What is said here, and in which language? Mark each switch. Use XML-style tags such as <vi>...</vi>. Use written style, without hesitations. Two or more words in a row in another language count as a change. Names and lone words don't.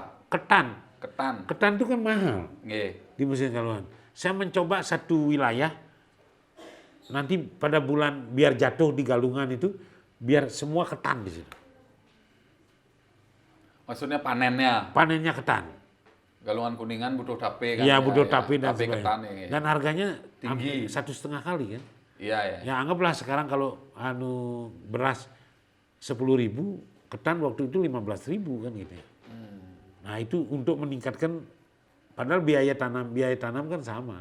<id>Ketan itu kan mahal di musim galungan. Saya mencoba satu wilayah nanti pada bulan biar jatuh di galungan itu biar semua ketan di situ. Maksudnya panennya. Panennya ketan. Galungan Kuningan butuh tape kan? Iya butuh tape dan tape sebagainya. ketan Dan harganya tinggi. 1,5 kali kan. Iya. Ya anggaplah sekarang kalau beras 10.000, ketan waktu itu 15.000 kan gitu ya. Nah itu untuk meningkatkan, padahal biaya tanam kan sama.</id>